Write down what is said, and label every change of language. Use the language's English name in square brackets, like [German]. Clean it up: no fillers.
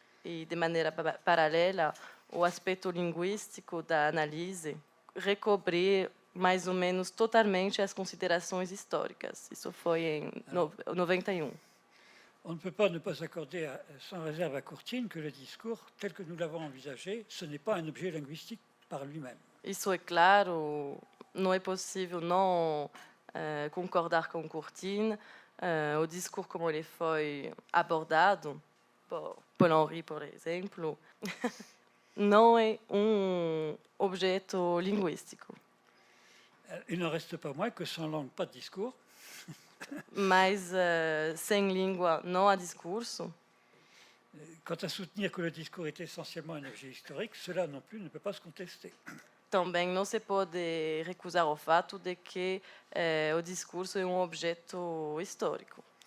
[Portuguese] E, de maneira paralela, o aspecto linguístico da análise recobrir mais ou menos totalmente as considerações históricas. Isso foi em 91. [French] On ne peut pas ne pas accorder sans réserve à Courtine que le discours, tel que nous l'avons envisagé, ce n'est pas un objet linguistique par lui-même. [Portuguese] Isso é claro, não é possível não concordar com Courtine. O discurso como ele foi abordado por Paul-Henri, por exemplo, não é objeto linguístico. [French] Il n'en reste pas moins que sans langue, pas de discours. [Portuguese] Mas sem língua não há discurso. [French] Quant à soutenir que le discours est essentiellement un objet historique, cela non plus ne peut pas se contester. [Portuguese] Também não se pode recusar o fato de que o discurso é objeto histórico.